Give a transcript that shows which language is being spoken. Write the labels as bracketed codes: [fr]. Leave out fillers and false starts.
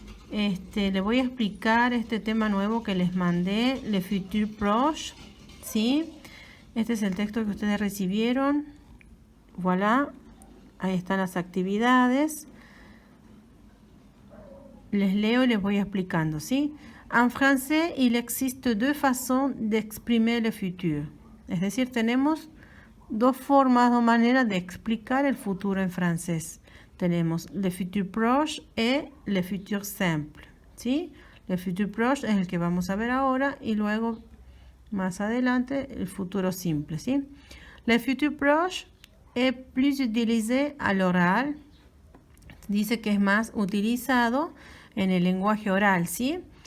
[es] Le voy a explicar este tema nuevo que les mandé, Le Futur Proche, ¿sí? Este es el texto que ustedes recibieron. Voilà, ahí están las actividades. Les leo y les voy explicando, ¿sí? [fr] En français, il existe deux façons d'exprimer le futur. [es] Es decir, tenemos dos formas o maneras de explicar el futuro en francés. Tenemos le futur proche y le futur simple, ¿sí? Le futur proche es el que vamos a ver ahora y luego, más adelante, el futuro simple, ¿sí? [fr] Le futur proche es plus utilisé à l'oral. [es] Dice que es más utilizado en el lenguaje oral, ¿sí?